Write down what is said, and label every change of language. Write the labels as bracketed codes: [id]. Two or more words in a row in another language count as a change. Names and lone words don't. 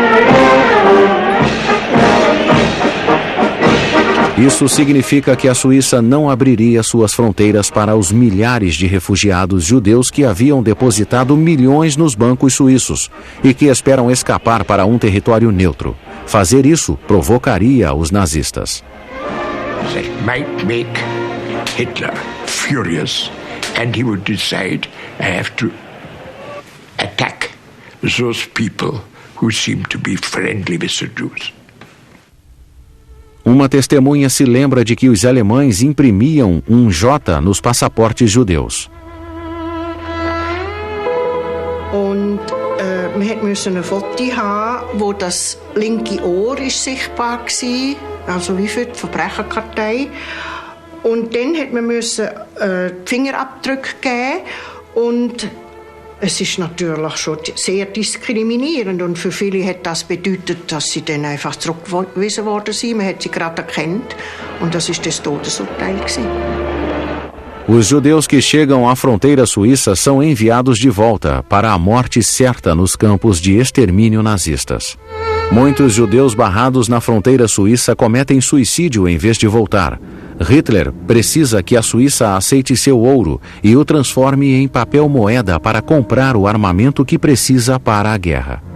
[pt] Isso significa que a Suíça não abriria suas fronteiras para os milhares de refugiados judeus que haviam depositado milhões nos bancos suíços e que esperam escapar para um território neutro. Fazer isso provocaria os nazistas. [en] That might make Hitler furious, and he would decide, I have to attack those people who seem to be friendly with the Jews. [pt] Uma testemunha se lembra de que os alemães imprimiam um J nos passaportes judeus. [de] Und man musste ein Foto haben, wo das linke Ohr ist sichtbar war, also wie für die Verbrecherkartei. Und dann musste man Fingerabdrücke geben und es ist natürlich schon sehr diskriminierend und für viele hat das bedeutet, dass sie dann einfach zurückgewiesen worden sind. Man hat sie gerade erkannt und das ist das Todesurteil gewesen. [pt] Os judeus que chegam à fronteira suíça são enviados de volta para a morte certa nos campos de extermínio nazistas. Muitos judeus barrados na fronteira suíça cometem suicídio em vez de voltar. Hitler precisa que a Suíça aceite seu ouro e o transforme em papel moeda para comprar o armamento que precisa para a guerra.